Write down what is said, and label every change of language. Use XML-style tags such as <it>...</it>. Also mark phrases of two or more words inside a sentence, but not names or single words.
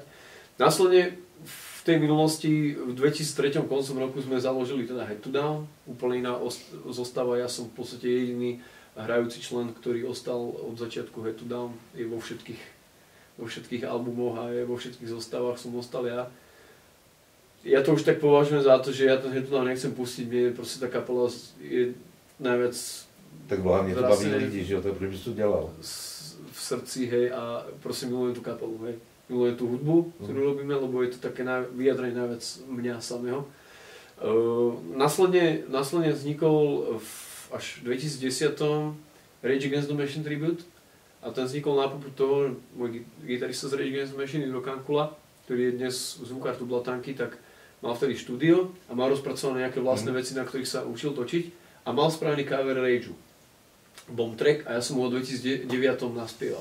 <sk>Následne v tej minulosti, v 2003 koncom roku sme založili teda Head to Down, úplne iná zostava, ja som v podstate jediný hrajúci člen, ktorý ostal od začiatku Head to Down, je vo všetkých albumoch a je vo všetkých zostavách som ostal ja. Ja to už tak považujem za to, že ja ten Head to Down nechcem pustiť, mne proste tá kapela je najviac...</sk> <cs>Tak hlavne to baví lidi, že to proč bys to dělal?</cs> <sk>V srdci, hej, a proste milujem tú kapelu, hej. Milujem tú hudbu, ktorú robíme, lebo je to také vyjadrenie najviac mňa samého. Následne vznikol až v 2010 Rage Against the Machine Tribute a ten vznikol na popudu toho, môj gitarista z Rage Against the Machine, Juro Kankula, ktorý je dnes zvukár tu Blatanky, tak mal vtedy štúdio a mal rozpracované nejaké vlastné veci, na ktorých sa učil točiť a mal spravený cover Rageu, bomb track, a ja som ho v 2009 naspieval.</sk>